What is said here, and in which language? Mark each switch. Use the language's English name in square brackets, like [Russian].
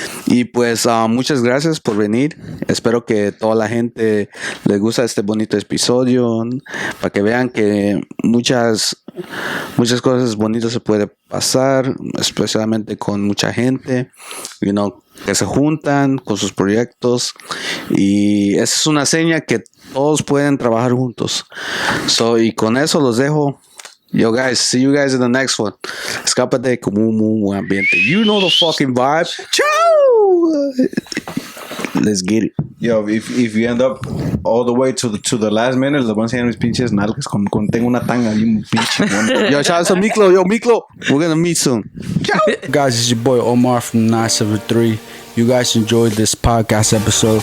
[Spanish] Y pues muchas gracias por venir. Espero que toda la gente les gusta este bonito episodio, para que vean que muchas cosas bonitas se puede pasar, especialmente con mucha gente, que se juntan con sus proyectos, y esa es una seña que todos pueden trabajar juntos. Y con eso los dejo. [English] Yo, guys, see you guys in the next one. [Spanish] Escápate como un ambiente. [English] You know the fucking vibe. Ciao! Let's get it. Yo, if you end up all the way to the last minute, [Spanish] les voy a enseñar mis pinches nalgas con tengo una tanga y un pinche bueno. [English] Yo, shout out to Miklo. Yo, Miklo, we're gonna meet soon. [Italian] Ciao! [English] Guys, it's your boy Omar from 973. You guys enjoyed this podcast episode.